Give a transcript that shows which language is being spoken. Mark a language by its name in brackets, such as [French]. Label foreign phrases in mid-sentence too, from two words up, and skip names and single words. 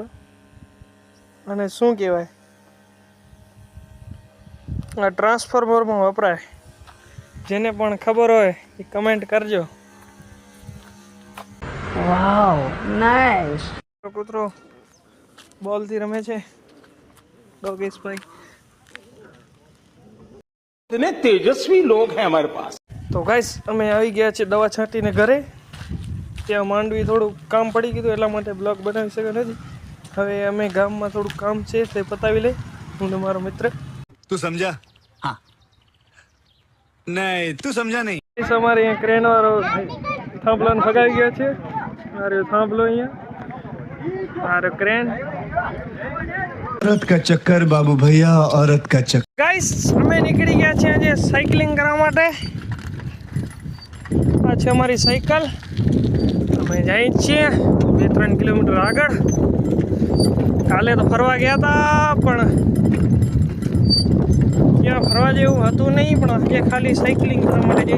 [Gujarati] અને શું કહેવાય, આ ટ્રાન્સફોર્મરમાં વપરાય, જેને પણ ખબર હોય એ કમેન્ટ કરજો। વાવ નાઈસ। કૂતરો બોલથી રમે છે ડોગેશભાઈ। [Hindi] इतने तेजस्वी लोग हैं हमारे पास। [Gujarati] તો ગાઈસ અમે આવી ગયા છે દવા છાંટીને ઘરે। ત્યાં માંડવી થોડું કામ પડી ગયું એટલા માટે બ્લોગ બનાવી શક્યો નથી। હવે અમે ગામમાં થોડું કામ છે તે પતાવી લઈ, હું ને મારો મિત્ર। [Hindi] तू समझा? हाँ नहीं तू समझा नहीं। [Gujarati] અમારે અહીંયા ક્રેન વાળો થાંભલાને ફગાવી ગયા છે। આ રહ્યો થાંભલો, અહીંયા આ રહ્યો ક્રેન। [Hindi] औरत का चक्कर बाबू भैया, औरत का चक्कर। [Gujarati] ગાઈસ અમે નીકળી ગયા છીએ આજે સાયકલિંગ કરવા માટે। આ છે અમારી સાયકલ। અમે જઈએ છીએ 2-3 કિલોમીટર આગળ। કાલે તો ફરવા ગયા હતા, પણ ત્યાં ફરવા જેવું હતું નહીં, પણ આજે ખાલી સાયકલિંગ કરવા માટે જઈએ।